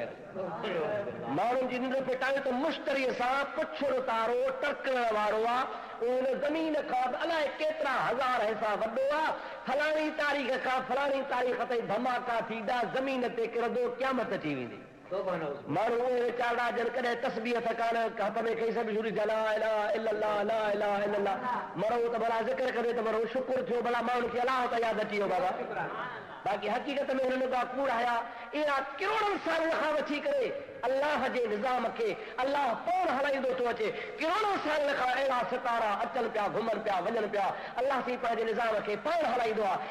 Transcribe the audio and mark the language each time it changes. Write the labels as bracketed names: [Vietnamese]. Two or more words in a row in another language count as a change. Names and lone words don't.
[Sindhi] ख़ैर माण्हुनि जी निंड फिटायूं त मुश्तरीअ सां पुछड़ो तारो टकरण वारो आहे, उन ज़मीन खां अलाए केतिरा हज़ार हिसा वॾो आहे। फलाणी तारीख़ खां फलाणी तारीख़ ताईं धमाका थींदा, ज़मीन ते किरंदो, क़यामत अची वेंदी। माण्हू उहे वीचारा जन कॾहिं तस्बीह थकान हथ में खई सभु शुरू थिया [Arabic] لا إله إلا الله لا إله إلا الله. [Sindhi] मरो त भला ज़िक्र करे त मरो, शुक्र थियो भला माण्हुनि खे अलाह त यादि अची वियो बाबा। बाक़ी हक़ीक़त में हिननि का कूड़ आया इहा करोड़नि सालनि खां वठी करे अल्लाह जे निज़ाम खे अल्लाह पाण हलाईंदो थो अचे। करोड़नि सालनि खां अहिड़ा सितारा अचनि पिया, घुमनि पिया, वञनि पिया, अल्लाह साईं पंहिंजे निज़ाम खे पाण हलाईंदो आहे।